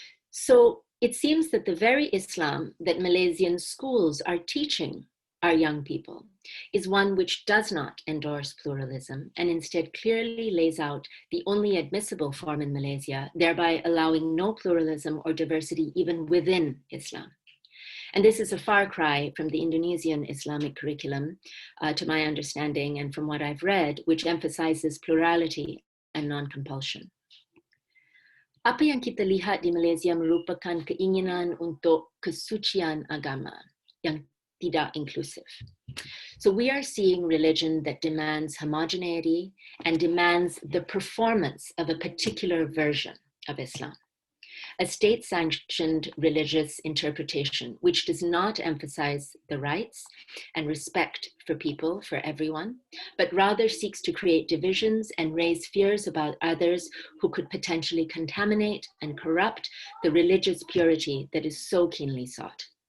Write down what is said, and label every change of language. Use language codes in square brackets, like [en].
[en] So it seems that the very Islam that Malaysian schools are teaching our young people is one which does not endorse pluralism and instead clearly lays out the only admissible form in Malaysia, thereby allowing no pluralism or diversity even within Islam. And this is a far cry from the Indonesian Islamic curriculum, to my understanding, and from what I've read, which emphasizes plurality and non-compulsion. [ms] Apa yang kita lihat di Malaysia merupakan keinginan untuk kesucian agama yang tidak inclusive. [en] So we are seeing religion that demands homogeneity and demands the performance of a particular version of Islam. A state-sanctioned religious interpretation which does not emphasize the rights and respect for people, for everyone, but rather seeks to create divisions and raise fears about others who could potentially contaminate and corrupt the religious purity that is so keenly sought.